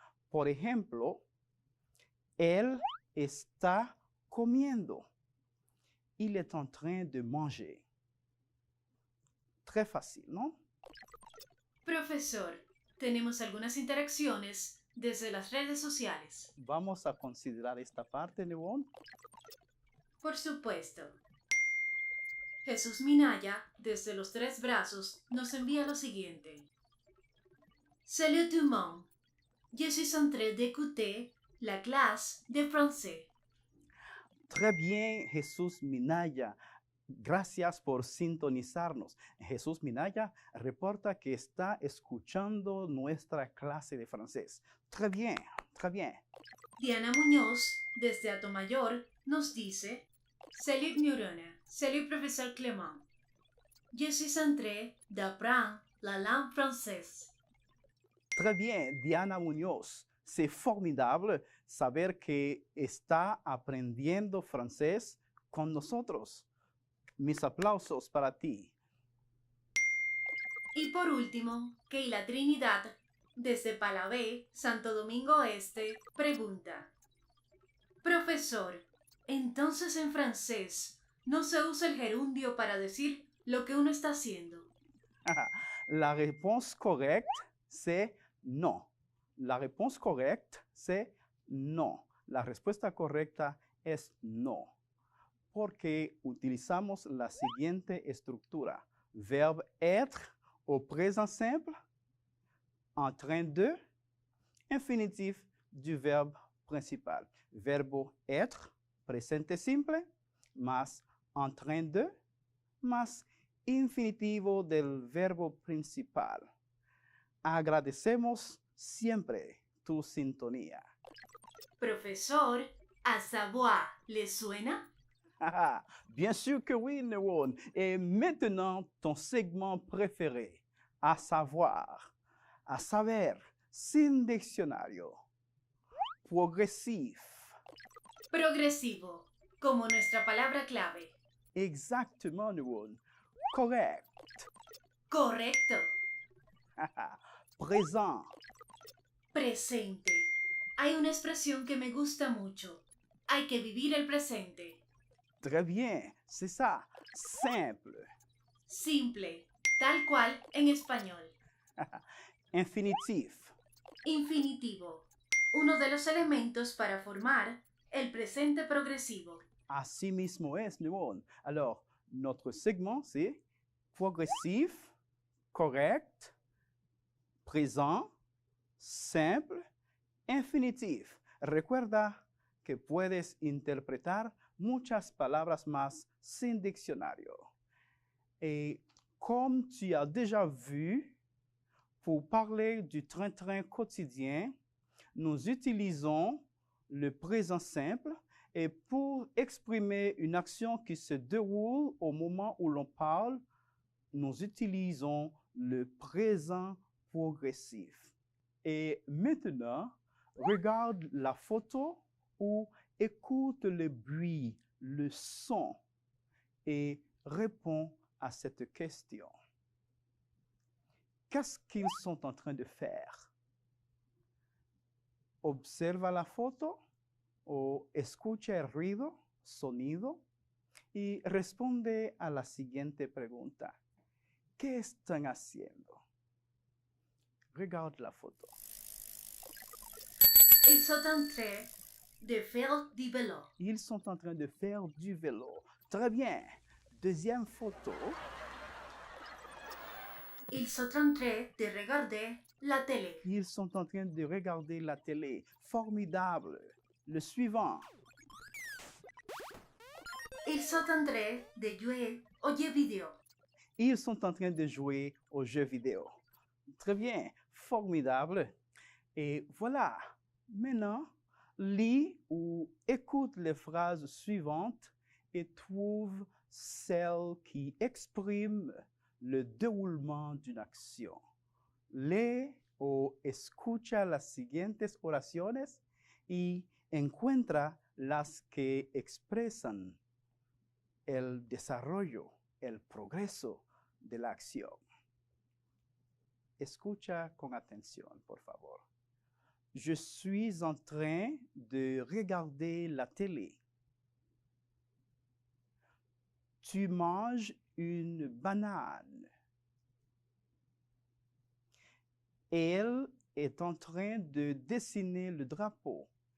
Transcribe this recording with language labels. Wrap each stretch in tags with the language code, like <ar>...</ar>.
<es>Por ejemplo, él está comiendo.</es> <fr>Il est en train de manger. Très facile, ¿no?</fr> <es>Profesor, tenemos algunas interacciones desde las redes sociales. Vamos a considerar esta parte, León. Por supuesto. Jesús Minaya, desde los Tres Brazos, nos envía lo siguiente.</es> <fr>Salut tout le monde. Je suis en train d'écouter la clase de français. Très bien, Jesús Minaya.</fr> <es>Gracias por sintonizarnos. Jesús Minaya reporta que está escuchando nuestra clase de francés.</es> <fr>Très bien, très bien.</fr> <es>Diana Muñoz, desde Atomayor, nos dice:</es> <fr>Salut Neurona, salut professeur Clément. Je suis en train d'apprendre la langue française. Très bien, Diana Muñoz. C'est formidable</fr> <es>saber que está aprendiendo francés con nosotros. Mis aplausos para ti. Y por último, Keila Trinidad, desde Palabé, Santo Domingo Este, pregunta: Profesor, entonces en francés no se usa el gerundio para decir lo que uno está haciendo.</es> <fr>La réponse correcte, c'est non. La réponse correcte, c'est non.</fr> <es>La respuesta correcta es no. Porque utilizamos la siguiente estructura.</es> <fr>Verbe être au présent simple, en train de, infinitif du verbe principal.</fr> <es>Verbo être, presente simple, más en train de, más infinitivo del verbo principal. Agradecemos siempre tu sintonía. Profesor, à savoir, ¿le suena?</es> <fr>Bien sûr que oui, Néron. Et maintenant, ton segment préféré, à savoir,</fr> <es>à saber, sin diccionario,</es> <fr>progressif.</fr> <es>Progresivo, como nuestra palabra clave.</es> <fr>Exactement, Néron. Correct.</fr> <es>Correcto.</es> <fr>Présent.</fr> <es>Presente. Hay una expresión que me gusta mucho. Hay que vivir el presente.</es> <fr>Très bien, c'est ça. Simple.</fr> <es>Simple, tal cual en español.</es> <fr>Infinitif.</fr> <es>Infinitivo, uno de los elementos para formar el presente progresivo. Así mismo es, Néron.</es> <fr>Alors, notre segment, c'est progressif, correct, présent, simple, infinitif.</fr> <es>Recuerda que puedes interpretar muchas palabras más sin diccionario.</es> <fr>Et comme tu as déjà vu, pour parler du train-train quotidien, nous utilisons le présent simple et pour exprimer une action qui se déroule au moment où l'on parle, nous utilisons le présent progressif. Et maintenant, regarde la photo ou écoute le bruit, le son et réponds à cette question. Qu'est-ce qu'ils sont en train de faire?</fr> <es>Observa la foto o escucha el ruido, sonido y responde a la siguiente pregunta. ¿Qué están haciendo?</es> <fr>Regarde la photo. Ils sont en train de faire du vélo. Ils sont en train de faire du vélo. Très bien. Deuxième photo. Ils sont en train de regarder la télé. Ils sont en train de regarder la télé. Formidable. Le suivant. Ils sont en train de jouer aux jeux vidéo. Ils sont en train de jouer aux jeux vidéo. Très bien. Formidable. Et voilà. Maintenant, lis ou écoute les phrases suivantes et trouve celles qui expriment le déroulement d'une action. Les</fr> <es>o escucha las siguientes oraciones y encuentra las que expresan el desarrollo, el progreso de la acción. Escucha con atención, por favor.</es> <fr>Je suis en train de regarder la télé. Tu manges une banane. Elle est en train de dessiner le drapeau.</fr>